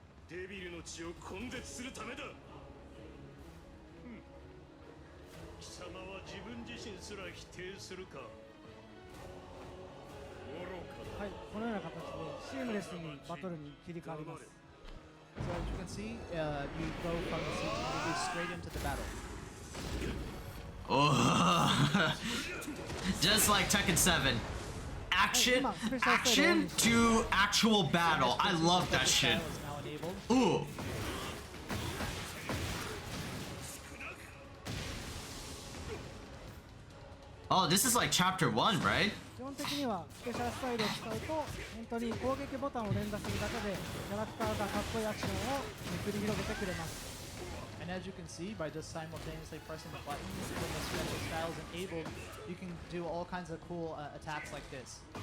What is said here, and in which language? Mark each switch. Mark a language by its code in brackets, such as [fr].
[ja] デビルの血を根絶するためだ。貴様は自分自身すら否定するか。はい、このような形でシームレスにバトルに切り替わります。 [en] So as you can see, you go from the siege immediately straight into the battle. Oh, just like Tekken 7. Action to actual battle. I love that shit. Ooh. Oh, this is like chapter 1, right? [ja] 基本的にはスペシャルスタイルを使うと本当に攻撃ボタンを連打するだけでキャラクターがかっこいいアクションを繰り広げてくれます。 [en] And as you can see, by just simultaneously pressing the buttons when the special style is enabled, you can do all kinds of cool attacks like this.